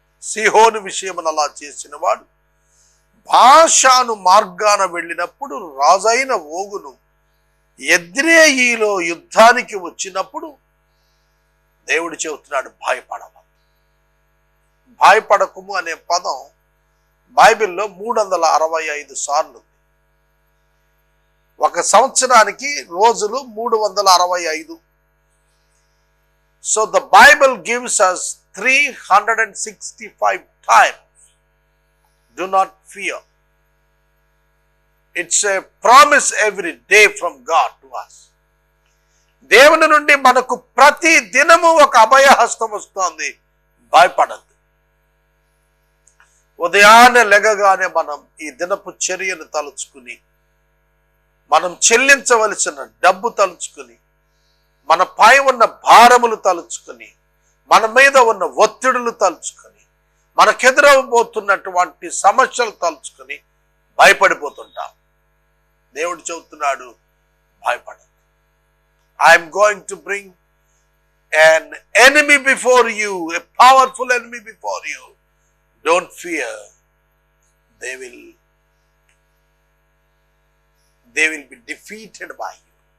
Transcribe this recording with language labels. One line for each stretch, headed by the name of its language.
Telugu: సీహోను విషయమును అలా చేసిన వాడు బాషాను మార్గాన వెళ్ళినప్పుడు రాజైన ఓగును ఎద్రేయిలో యుద్ధానికి వచ్చినప్పుడు దేవుడు చెబుతున్నాడు, భయపడకము అనే పదం బైబిల్లో 365 సార్లు ఉంది. ఒక సంవత్సరానికి రోజులు 365.
English: So the Bible gives us 365 times. Do not fear. It's a promise every day from God to us.
Telugu: దేవుని నుండి మనకు ప్రతి దినము ఒక అభయహస్తం వస్తుంది. భయపడద్దు. ఉదయాన్నే లెగగానే మనం ఈ దినపు చర్యను తలుచుకుని, మనం చెల్లించవలసిన డబ్బు తలుచుకుని, మన పై ఉన్న భారములు తలుచుకుని, మన మీద ఉన్న ఒత్తిడులు తలుచుకొని, మనకెదురవబోతున్నటువంటి సమస్యలు తలుచుకొని భయపడిపోతుంటాం. దేవుడు చెబుతున్నాడు, భయపడదు.
English: I'm going to bring an enemy before you, a powerful enemy before you. Don't fear. They will be defeated by you.